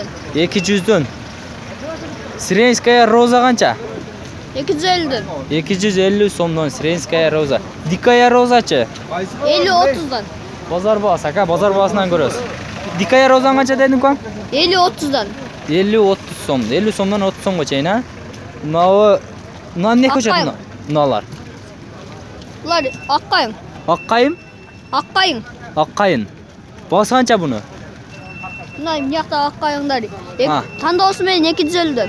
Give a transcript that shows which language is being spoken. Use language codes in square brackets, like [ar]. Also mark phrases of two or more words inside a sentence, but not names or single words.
[ky] 200дөн. [ru] Сиренская роза [ky] канча? 250дөн. 250 сомдон [ru] сиренская роза. Дикая розачы? [ky] 50-30дан. Базар баасы, ака, базар баасынан көрөбүз. [ru] Дикая роза [ky] канча дедиң укам? 50-30дан. [uz] 50-30 so'm. 50 so'mdan 30 so'mga chayin, ha? Bunlar ne ko'chat Oqqayim. bunalar? Bular oqqayim. Oqqayim? Oqqayim. Oqqayim. Bosi qancha buni? Bular bu yoqda oqqayimlar. Ha. Tandavsi men 250 dan.